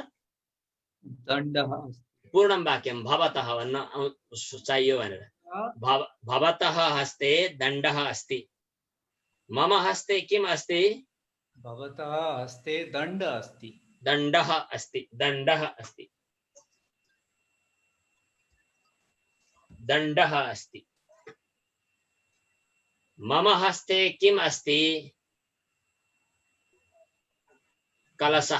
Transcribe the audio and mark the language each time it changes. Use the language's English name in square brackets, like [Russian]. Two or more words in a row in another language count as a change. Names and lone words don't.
[Sanskrit] दण्डः पूर्णं वाक्यं भवतः [Nepali] भन्न चाहियो भनेर [Sanskrit] भवतः हस्ते दण्डः अस्ति मम हस्ते किम अस्ति भवतः हस्ते दण्ड अस्ति दण्डः अस्ति दण्डः अस्ति दण्डः अस्ति मम हस्ते किम अस्ति कलशः